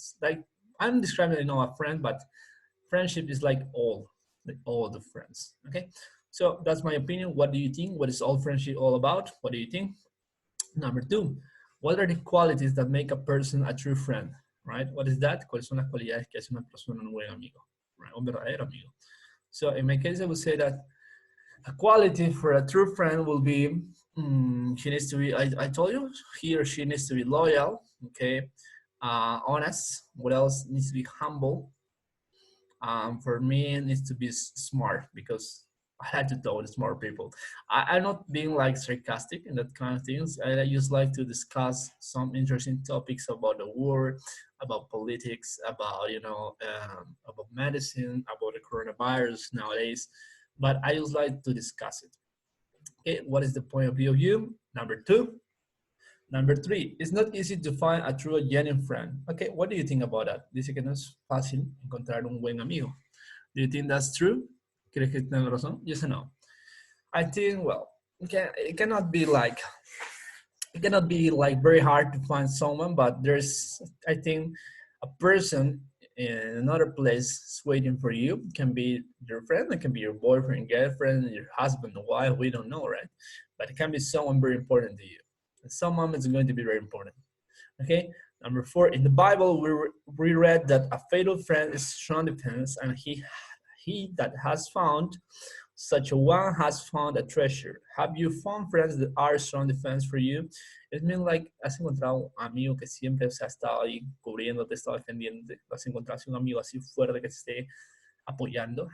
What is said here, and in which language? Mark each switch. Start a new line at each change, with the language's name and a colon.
English: It's like, I'm describing, a friend, but friendship is like all the friends, okay? So that's my opinion. What do you think? What is all friendship all about? What do you think? Number two, what are the qualities that make a person a true friend, right? What is that?
Spanish: ¿Cuáles son las cualidades que hace una persona un buen amigo, right? Un verdadero amigo.
English: So in my case, I would say that a quality for a true friend will be, she needs to be, I told you, he or she needs to be loyal, okay? Honest. What else? Needs to be humble. For me, it needs to be smart because I like to talk with smart people. I'm not being like sarcastic in that kind of things. I just like to discuss some interesting topics about the world, about politics, about about medicine, about the coronavirus nowadays. But I just like to discuss it. Okay, what is the point of view of you? Number two. Number three, it's not easy to find a true genuine friend. Okay, what do you think about that?
Spanish: Dice que no es fácil encontrar un buen amigo.
English: Do you think that's true?
Spanish: ¿Crees que tengo razón?
English: Yes or no? I think, well, it cannot be like very hard to find someone, but there's, I think, a person in another place is waiting for you. It can be your friend, it can be your boyfriend, girlfriend, your husband, wife, we don't know, right? But it can be someone very important to you. And some moments are going to be very important. Okay. Number four, in the Bible, we read that a faithful friend is strong defense, and he that has found such a one has found a treasure. Have you found friends that are strong defense for you? It means like,
Spanish: has encontrado un amigo que siempre se ha estado ahí cubriendo, te ha estado defendiendo, has encontrado un amigo así fuerte que te esté apoyando.